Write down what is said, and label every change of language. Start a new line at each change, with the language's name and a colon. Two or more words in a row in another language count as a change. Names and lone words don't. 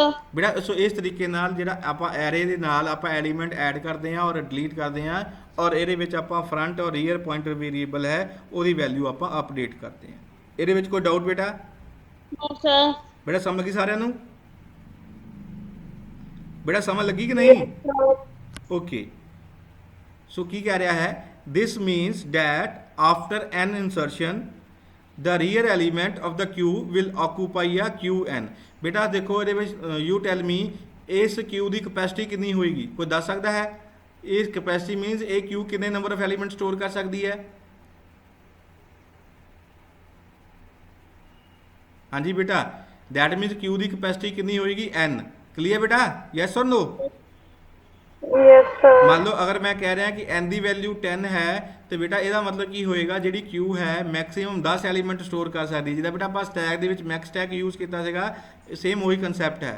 Punjabi: ਬੇਟਾ ਸੋ ਇਸ ਤਰੀਕੇ ਨਾਲ ਜਿਹੜਾ ਆਪਾਂ ਐਰੇ ਦੇ ਨਾਲ ਆਪਾਂ
English: element add
Punjabi: ਕਰਦੇ ਹਾਂ ਔਰ ਡਿਲੀਟ ਕਰਦੇ ਹਾਂ ਔਰ ਇਹਦੇ ਵਿੱਚ ਆਪਾਂ ਫਰੰਟ ਔਰ
English: rear pointer variable
Punjabi: ਹੈ ਉਹਦੀ ਵੈਲਿਊ ਆਪਾਂ ਅਪਡੇਟ ਕਰਦੇ ਹਾਂ। ਇਹਦੇ ਵਿੱਚ ਕੋਈ ਡਾਊਟ ਬੇਟਾ?
English: No, sir.
Punjabi: ਬੇਟਾ ਸਮਝ ਲੱਗੀ ਸਾਰਿਆਂ ਨੂੰ? ਬੇਟਾ ਸਮਝ ਲੱਗੀ ਕਿ ਨਹੀਂ?
English: okay so
Punjabi: ਕੀ ਕਹਿ ਰਿਹਾ ਹੈ,
English: this means that after n insertion the rear element of the q will occupy a qn।
Punjabi: ਬੇਟਾ ਦੇਖੋ ਇਹਦੇ ਵਿੱਚ
English: you tell me
Punjabi: ਇਸ q ਦੀ ਕਪੈਸਿਟੀ ਕਿੰਨੀ ਹੋਏਗੀ, ਕੋਈ ਦੱਸ ਸਕਦਾ ਹੈ? ਇਸ
English: capacity means
Punjabi: ਇਹ q ਕਿੰਨੇ
English: number of element store
Punjabi: ਕਰ ਸਕਦੀ ਹੈ? ਹਾਂਜੀ ਬੇਟਾ
English: that means
Punjabi: q ਦੀ ਕਪੈਸਿਟੀ ਕਿੰਨੀ ਹੋਏਗੀ? n। ਕਲੀਅਰ ਬੇਟਾ? ਯੈਸ ਔਰ ਨੋ?
English: Yes, sir.
Punjabi: ਮੰਨ ਲਓ ਅਗਰ ਮੈਂ ਕਹਿ ਰਿਹਾ ਕਿ n ਦੀ ਵੈਲਿਊ 10 ਹੈ ਤੇ ਬੇਟਾ ਇਹਦਾ ਮਤਲਬ ਕੀ ਹੋਏਗਾ, ਜਿਹੜੀ q ਹੈ ਮੈਕਸਿਮਮ 10
English: element store
Punjabi: ਕਰ ਸਕਦੀ ਹੈ। ਜਿਹਦਾ ਬੇਟਾ ਆਪਾਂ ਸਟੈਕ ਦੇ ਵਿੱਚ
English: max stack use
Punjabi: ਕੀਤਾ ਸੀਗਾ, ਸੇਮ ਉਹੀ ਕਨਸੈਪਟ ਹੈ।